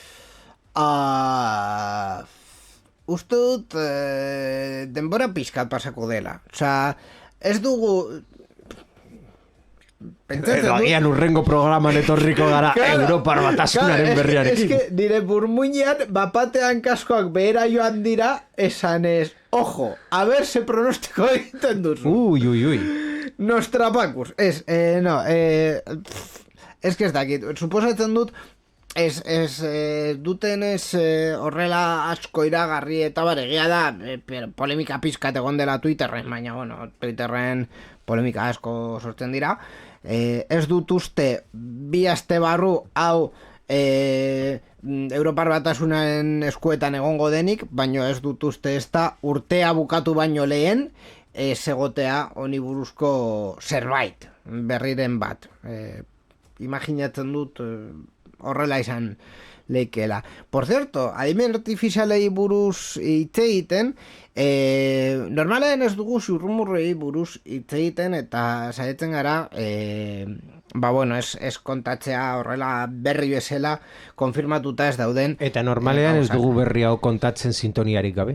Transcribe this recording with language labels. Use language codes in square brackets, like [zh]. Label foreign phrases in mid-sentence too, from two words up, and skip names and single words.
[eu] Uste dut denbora pixkat pasako dela. Osea, ez dugu... Edo agian urrengo programan etorriko gara Europar batasunaren berriarekin. [es] Ez que [eu] nire burmuinean bapatean kaskoak behera joan dira esan ez, [es] ojo, a ver [eu] se pronostiko egiten duzu. Ui. Nostrapacus. [es] Ez que [eu] ez dakit. Suposatzen dut duten horrela asko iragarri eta egia da polemika pizkat egon dela Twitterren, baina bueno, Twitterren polemika asko sortzen dira. Ez dut uste bi aste barru hau Europar batasunaren eskuetan egongo denik, baina ez dut uste ez da urtea bukatu baino lehen egotea honi buruzko zerbait berriren bat. Imaginatzen dut horrela izan leikela. [es] Por cierto, [eu] adimen artifizialei buruz hitz egiten, normalean ez dugu zurrumurrei buruz hitz egiten eta saiatzen gara, ez kontatzea horrela berri bezala konfirmatuta ez dauden. Eta normalean ez dugu berri hau kontatzen sintoniarik gabe?